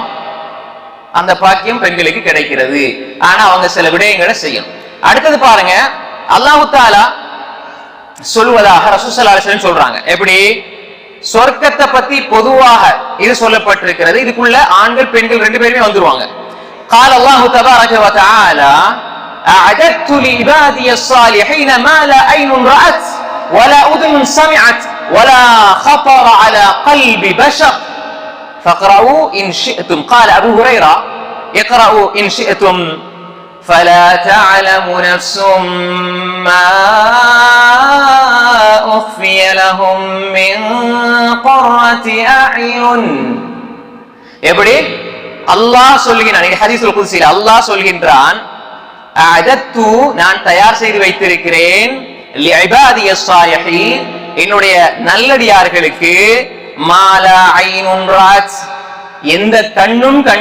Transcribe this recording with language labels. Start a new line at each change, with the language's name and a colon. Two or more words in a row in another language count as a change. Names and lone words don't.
Tamil: அந்த பாக்கியம் பெண்களுக்கு கிடைக்கிறது. ஆனா அவங்க சில விடயங்களை செய்யணும். அடுத்தது பாருங்க,
Arabic: الله تعالى
Tamil: சொல்வதாக ரசூல்
Arabic: صلى الله عليه وسلم
Tamil: சொல்றாங்க. எப்படி? சொர்க்கத்தை பத்தி பொதுவாக இது சொல்லப்பட்டிருக்கிறது. இதுக்குள்ள ஆண்கள் பெண்கள் ரெண்டு பேருமே வந்துருவாங்க.
Arabic: قال الله تبارك وتعالى أعددت لعبادي الصالحين ما لا عين رأت ولا أذن سمعت ولا خطر على قلب بشر فاقرؤوا إن شئتم. قال أبو هريرة اقرأوا إن شئتم فلا تعلم نفس ما أخفي لهم من قرة أعين.
Tamil: எப்படி? அல்லாஹ் சொல்கிறான், இது
Arabic: الحديث القدسي
Tamil: அல்லாஹ் சொல்கின்றான், அஅதத்து, நான் தயார் செய்து வைத்திருக்கிறேன்,
Arabic: لعبادي الصالحين,
Tamil: என்னுடைய நல்லடியார்களுக்கு,
Arabic: ما لا عين رأت,
Tamil: எந்த கண்ணும்